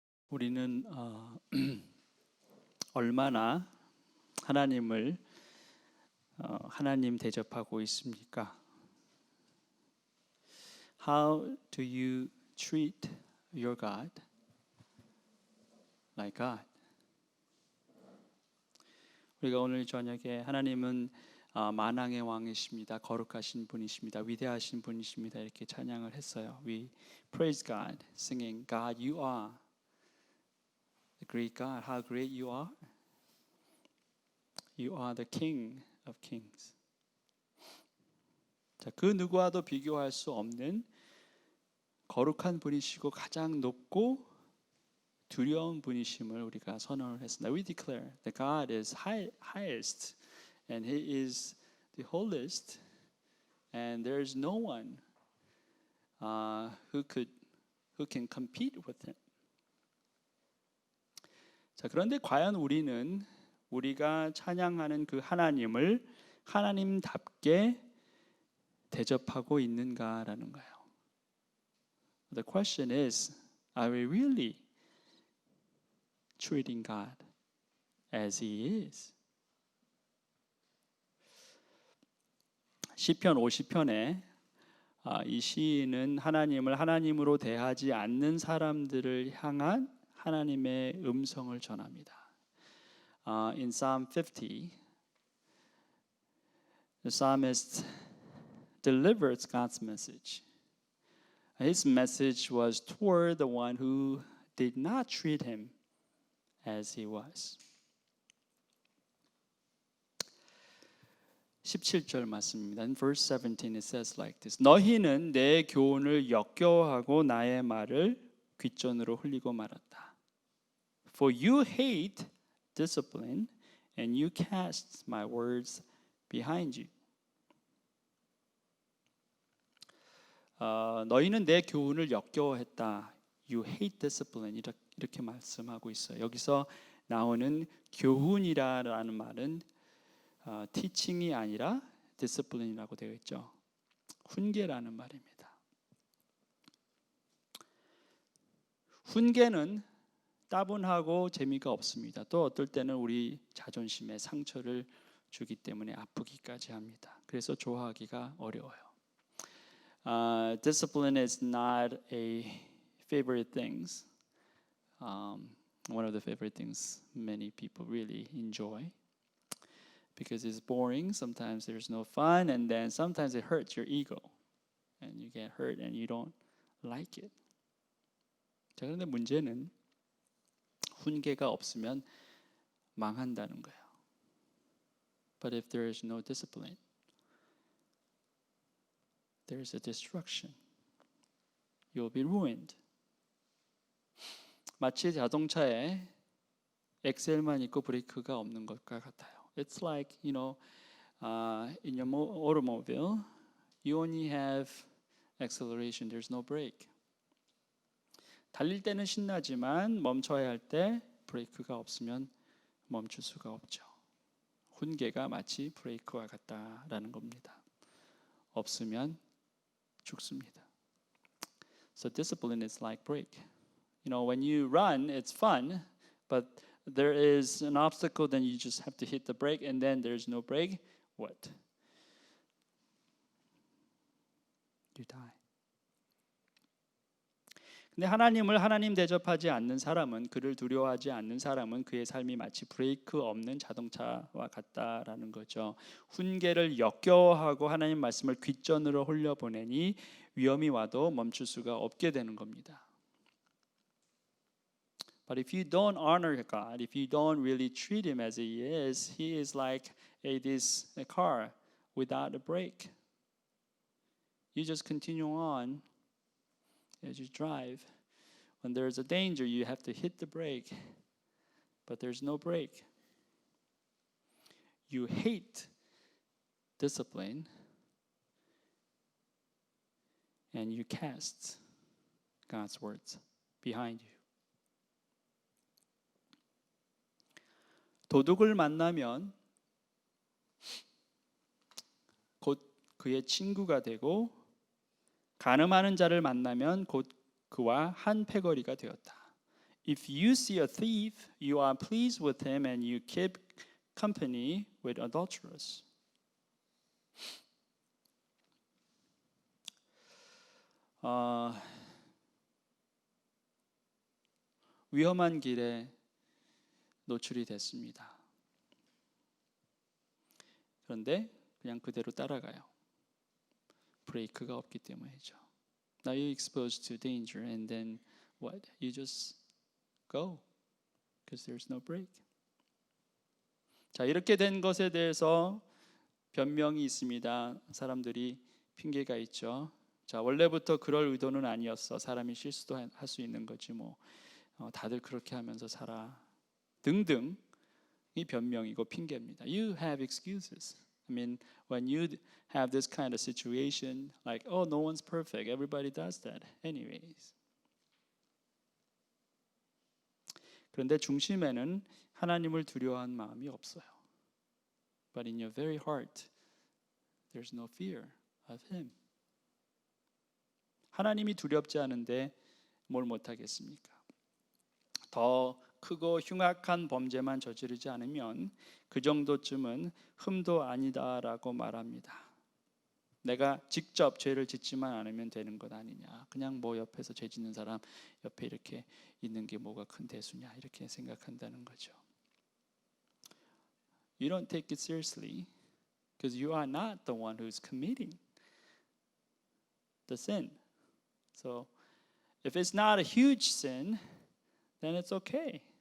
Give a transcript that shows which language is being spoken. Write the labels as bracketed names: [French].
[Korean] 우리는 얼마나 하나님을 하나님 대접하고 있습니까? [English] How do you treat your God like God? [Korean] 우리가 오늘 저녁에 하나님은 만왕의 왕이십니다. 거룩하신 분이십니다. 위대하신 분이십니다. 이렇게 찬양을 했어요. [English] We praise God, singing, God, you are the great God. How great you are. You are the King of Kings. [Korean] 자, 그 누구와도 비교할 수 없는 거룩한 분이시고 가장 높고 두려운 분이심을 우리가 선언을 했습니다. [English] We declare that God is highest and He is the holiest and there is no one who can compete with Him. [Korean] 자, 그런데 과연 우리가 찬양하는 그 하나님을 하나님답게 대접하고 있는가라는 거예요. [English] The question is, are we really treating God as He is? [Korean] 시편 50편에 이 시인은 하나님을 하나님으로 대하지 않는 사람들을 향한 하나님의 음성을 전합니다. [English] In Psalm 50, the psalmist delivers God's message. His message was toward the one who did not treat him as he was. [Korean] 17절 말씀입니다. [English] In verse 17 it says like this. [Korean] 너희는 내 교훈을 역겨워하고 나의 말을 귓전으로 흘리고 말았다. [English] For you hate discipline and you cast my words behind you. [Korean] 너희는 내 교훈을 역겨워했다. [English] You hate discipline. [Korean] 이렇게 말씀하고 있어요. 여기서 나오는 교훈이라는 말은 teaching이 아니라 discipline이라고 되어 있죠. 훈계라는 말입니다. 훈계는 따분하고 재미가 없습니다. 또 어떨 때는 우리 자존심에 상처를 주기 때문에 아프기까지 합니다. 그래서 좋아하기가 어려워요. [English] Discipline is not a favorite things. One of the favorite things many people really enjoy because it's boring. Sometimes there's no fun, and then sometimes it hurts your ego, and you get hurt and you don't like it. [Korean] 자, 그런데 문제는 훈계가 없으면 망한다는 거예요. [English] But if there is no discipline, there is a destruction. You'll be ruined. [Korean] 마치 자동차에 엑셀만 있고 브레이크가 없는 것과 같아요. [English] It's like, in your automobile, you only have acceleration. There's no brake. [Korean] 달릴 때는 신나지만 멈춰야 할 때 브레이크가 없으면 멈출 수가 없죠. 훈계가 마치 브레이크와 같다라는 겁니다. 없으면 죽습니다. [English] So discipline is like brake. When you run, it's fun, but there is an obstacle, then you just have to hit the brake, and then there's no brake. What? You die. [Korean] 근데 하나님을 하나님 대접하지 않는 사람은, 그를 두려워하지 않는 사람은 그의 삶이 마치 브레이크 없는 자동차와 같다라는 거죠. 훈계를 역겨워하고 하나님 말씀을 귓전으로 흘려보내니 위험이 와도 멈출 수가 없게 되는 겁니다. [English] But if you don't honor God, if you don't really treat Him as He is like a car without a brake. You just continue on as you drive. When there's a danger, you have to hit the brake, but there's no brake. You hate discipline, and you cast God's words behind you. [Korean] 도둑을 만나면 곧 그의 친구가 되고 간음하는 자를 만나면 곧 그와 한 패거리가 되었다. [English] If you see a thief, you are pleased with him and you keep company with adulterers. [Korean] 위험한 길에 노출이 됐습니다. 그런데 그냥 그대로 따라가요. 브레이크가 없기 때문이죠. [English] Now you're exposed to danger and then what? You just go because there's no brake. [Korean] 자, 이렇게 된 것에 대해서 변명이 있습니다. 사람들이 핑계가 있죠. 자, 원래부터 그럴 의도는 아니었어. 사람이 실수도 할 수 있는 거지 뭐. 다들 그렇게 하면서 살아. 등등 이 변명이고 핑계입니다. [English] You have excuses. I mean, when you have this kind of situation, like, oh, no one's perfect. Everybody does that anyways. [Korean] 그런데 중심에는 하나님을 두려워한 마음이 없어요. [English] But in your very heart, there's no fear of Him. [Korean] 하나님이 두렵지 않은데 뭘 못하겠습니까? 더 크고 흉악한 범죄만 저지르지 않으면 그 정도쯤은 흠도 아니다라고 말합니다. 내가 직접 죄를 짓지만 않으면 되는 것 아니냐. 그냥 뭐 옆에서 죄 짓는 사람 옆에 이렇게 있는 게 뭐가 큰 대수냐 이렇게 생각한다는 거죠. [English] You don't take it seriously because you are not the one who's committing the sin. So if it's not a huge sin, then it's okay.